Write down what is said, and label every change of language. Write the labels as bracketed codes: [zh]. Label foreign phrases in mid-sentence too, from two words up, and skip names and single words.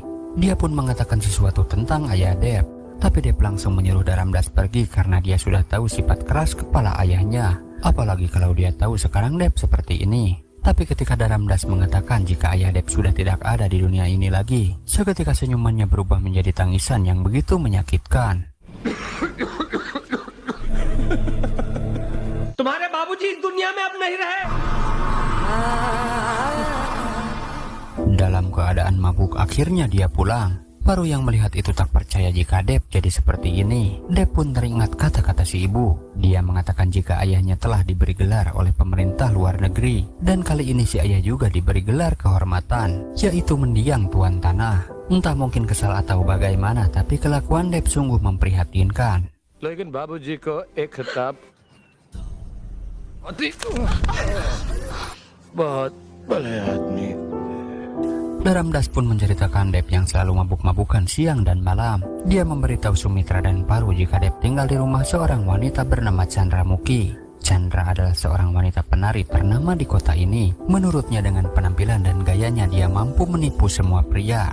[id] Dia pun mengatakan sesuatu tentang ayah Dep. Tapi Dep langsung menyuruh Daramdas pergi karena dia sudah tahu sifat keras kepala ayahnya. Apalagi kalau dia tahu sekarang Dep seperti ini. Tapi ketika Daramdas mengatakan jika ayah Dep sudah tidak ada di dunia ini lagi, seketika senyumannya berubah menjadi tangisan yang begitu menyakitkan. [hi] तुम्हारे बाबूजी इस दुनिया में अब नहीं रहे [id] Dalam keadaan mabuk akhirnya dia pulang. Paru yang melihat itu tak percaya jika Dep jadi seperti ini. Dep pun teringat kata-kata si ibu. Dia mengatakan jika ayahnya telah diberi gelar oleh pemerintah luar negeri. Dan kali ini si ayah juga diberi gelar kehormatan, yaitu mendiang tuan tanah. Entah mungkin kesal atau bagaimana, tapi kelakuan Dep sungguh memprihatinkan. [hi] लेकिन बाबूजी को एक खिताब बहुत भले आदमी। [id] Daramdas pun menceritakan Dep yang selalu mabuk-mabukan siang dan malam. Dia memberitahu Sumitra dan Paru jika Dep tinggal di rumah seorang wanita bernama Chandra Mukhi. Chandra adalah seorang wanita penari ternama di kota ini. Menurutnya dengan penampilan dan gayanya dia mampu menipu semua pria.